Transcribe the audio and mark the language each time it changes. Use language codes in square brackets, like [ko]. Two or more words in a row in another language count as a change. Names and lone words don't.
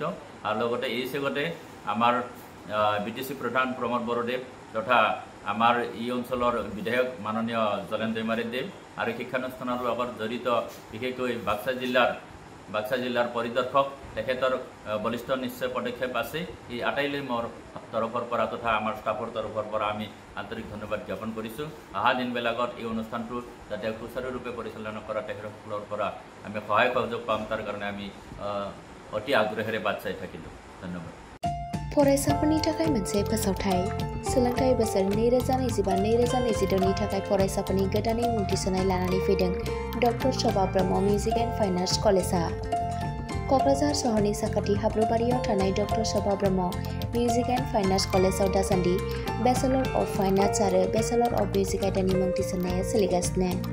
[as] আৰু লগতে এই চেগতে আমাৰ BTC প্ৰধান প্ৰমোদ বড়োদেৱ তথা আমাৰ এই অঞ্চলৰ বিধায়ক মাননীয় জলেন দৈমাৰী দেৱ আৰু শিক্ষানুষ্ঠানৰ লগত জড়িত বিশেষকৈ বাক্সা জিলাৰ পৰিদৰ্শক তেখেতৰ বলিষ্ঠ নিশ্চয় পদক্ষেপ আছে। এই আটাইলৈ মোৰ তৰফৰ পৰা তথা আমাৰ ষ্টাফৰ তৰফৰ পৰা আমি আন্তৰিক ধন্যবাদ জ্ঞাপন কৰিছোঁ। অহা দিনবিলাকত এই অনুষ্ঠানটো যাতে সুচাৰুৰূপে পৰিচালনা কৰা তেখেতসকলৰ পৰা আমি সহায় সহযোগ পাম, তাৰ কাৰণে আমি অতি আগ্ৰহেৰে বাট চাই থাকিলোঁ। ধন্যবাদ। [brx] फरायसाफोरनि थाखाय मोनसे फोसावथाय। सोलोंथाइ बोसोर 2025-2026 नि थाखाय फरायसाफोरनि गोदानै मुं थिसननाय लानानै फैदों डक्टर शोभा ब्रह्म मिउजिक एन्ड फाइन आर्ट्स कलेजआ। क'क्राझार सहरनि साखाथि हाब्रुबारियाव थानाय डक्टर शोभा ब्रह्म मिउजिक एन्ड फाइन आर्ट्स कलेजआव दासान्दि [en] Bachelor of Fine Arts [brx] आरो [en] Bachelor of Music [brx] आयदानि मुं थिसननाया सोलिगासिनो।